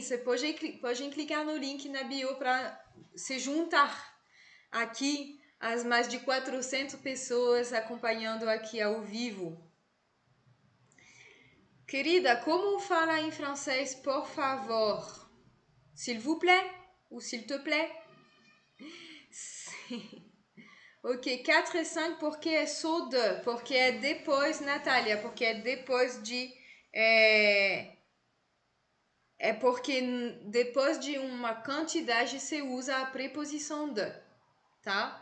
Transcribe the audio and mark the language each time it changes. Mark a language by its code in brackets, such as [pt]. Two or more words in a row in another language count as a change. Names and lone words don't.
[pt] Você pode clicar no link na bio para se juntar aqui as mais de 400 pessoas acompanhando aqui ao vivo. Querida, como fala em francês, por favor? [fr] S'il vous plaît? Ou s'il te plaît? [pt] Ok, 4 e 5 porque é só de, porque é depois, Natália, porque é depois de... É porque depois de uma quantidade se usa a preposição de, tá?